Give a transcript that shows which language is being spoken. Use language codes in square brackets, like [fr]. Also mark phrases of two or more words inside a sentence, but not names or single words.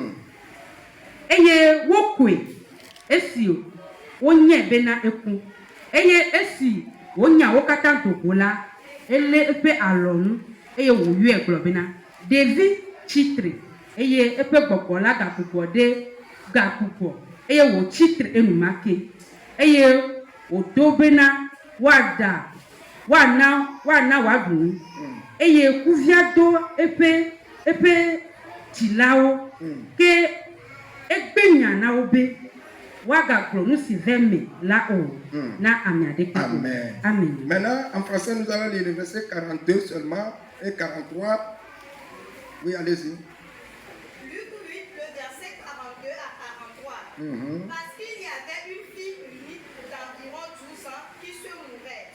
[ee] eye wokoe esi wonye bena eku eye esi wonya wo katã dogo la ele eƒe alɔnu eye wòyɔe gblɔ bena ɖevi tsitre eye eƒe gbɔgbɔ la gagbugbɔ eye wòtsitre enumake eye wòdo bena woana wòaɖu nu eye kuvia do eƒe dzilawo ke egbe nya na wo be wagagblɔ nu si ve me la o na ame aɖeke. Amen. Amen. [fr] Maintenant, en français, nous allons lire le verset 42 seulement et 43. Oui, allez-y. Luc 8, le verset 42 à 43. Parce qu'il y avait une fille unique d'environ 12 ans qui se mourait.